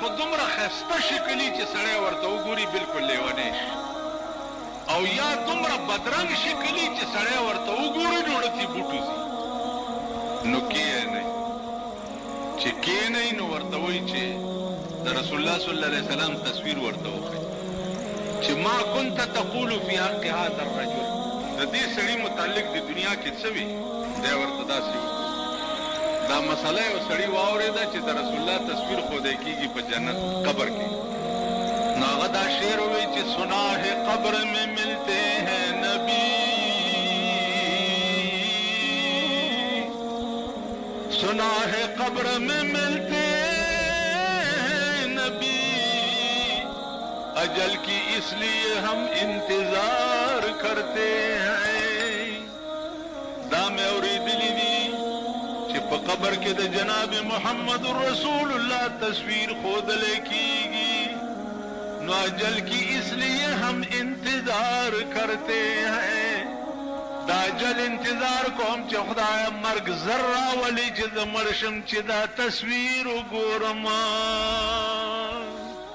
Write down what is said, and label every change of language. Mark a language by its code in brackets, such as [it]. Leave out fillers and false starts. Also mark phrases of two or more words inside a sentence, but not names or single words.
[ps] دومره ښایسته شکلي چې سړی ورته وګوري بلکل لیونی شي او یا دومره بدرنګ شکلي چې سړی ورته وګوري نو ړتې بوټو ځي نو کښېنئ چې کښېنئ نو ورته وایي چې د رسول الله صلی الله علیه وسلم تصویر ورته وښیي چې [ar] ما كنت تقول فی حق هذا الرجل [ps] د دې سړي متعلق د دنیا کې څه وي دی ورته داسې دا مسله یو سړي واورېده چې د رسول الله تصویر ښودی کېږي په جنت قبر کې نو هغه دا شعر ووایي چې [ur] سنا ہے قبر میں ملتے ہیں نبی سنا ہے قبر میں ملتے ہیں نبی اجل کی اس لیے ہم انتظار کرتے [ps] ہیں دا میں اوریدلی دی چې په قبر کې د جناب محمد رسول الله تصویر ښودلی کېږي نو [ur] اجل کی اس لیے ہم انتظار کرتے ہیں [ps] دا اجل انتظار کوم چې خدای مرګ زر راولي چې زه مړ شم چې دا تصویر وګورم